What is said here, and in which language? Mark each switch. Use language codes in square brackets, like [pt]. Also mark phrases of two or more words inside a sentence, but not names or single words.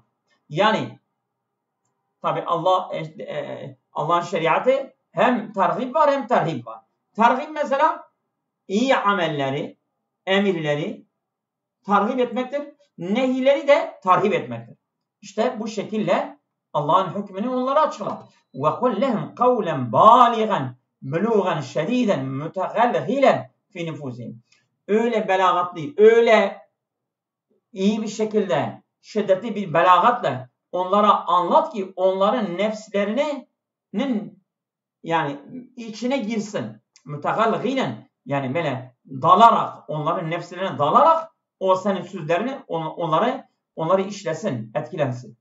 [tr] Yani tabi Allah'ın şeriatı hem tergib var hem terhib var. Tergib mesela iyi amelleri, emirleri terhib etmektir. Nehileri de terhib etmektir. İşte bu şekilde Allah'ın hükmünü onlara açıklar. [ar] وَقُلْ لَهُمْ قَوْلًا بَالِغًا بُلُوغًا شَد۪يدًا مُتَغَلْغِلًا فِي نُفُوسِهِمْ. [tr] Öyle belagatlı, öyle iyi bir şekilde, şiddetli bir belagatla onlara anlat ki onların nefslerinin yani içine girsin. Mütegalgilen, yani böyle dalarak, onların nefslerine dalarak o senin sözlerini onları işlesin, etkilensin.